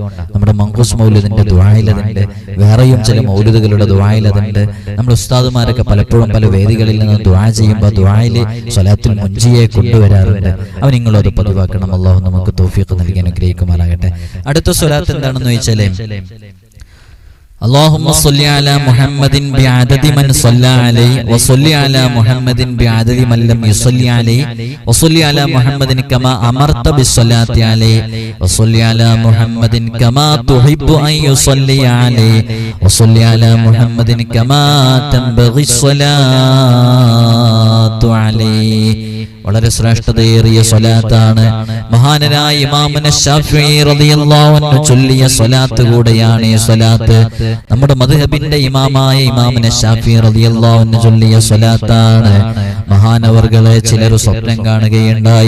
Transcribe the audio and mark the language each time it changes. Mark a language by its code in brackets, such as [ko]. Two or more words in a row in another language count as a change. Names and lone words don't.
[ml] നമ്മുടെ മങ്കൂസ് മൗലിദിന്റെ ദുആയിലതുണ്ട്, വേറെയും ചില മൗലിദുകളുടെ ദുആയിലതുണ്ട്. നമ്മുടെ ഉസ്താദുമാരൊക്കെ പലപ്പോഴും പല വേദികളിൽ നിന്ന് ദുആ ചെയ്യുമ്പോൾ ദുആയില് സ്വലാത്തുൽ മുൻജിയെ കൊണ്ടുവരാറുണ്ട്. അവ നിങ്ങളും അത് പതിവാക്കണം. അല്ലാഹു നമുക്ക് തൗഫീഖ് നൽകി അനുഗ്രഹിക്കുമാറാകട്ടെ. അടുത്ത സ്വലാത്ത് എന്താണെന്ന് ചോദിച്ചാലേ, [ar] اللهم صل على محمد بعدد من صلى عليه وصل على محمد بعدد من لم يصلي عليه وصل على محمد كما أمرت بالصلاة عليه وصل على محمد كما تحب أن يصلي عليه وصل على محمد كما تنبغي الصلاة عليه. [ml] വളരെ ശ്രേഷ്ഠതയേറിയ സ്വലാത്താണ്. മഹാനരായ [ar] إمامنا الشافعي رضي الله عنه [ml] ചൊല്ലിയ സ്വലാത്ത് കൂടെയാണ് ഈ സ്വലാത്ത്. നമ്മുടെ മദ്ഹബിന്റെ ഇമാമായ [ar] إمامنا الشافعي رضي الله عنه [ml] ചൊല്ലിയ സ്വലാത്താണ്. മഹാനവർകളെ ചിലർ സ്വപ്നം കാണുകയുണ്ടായി.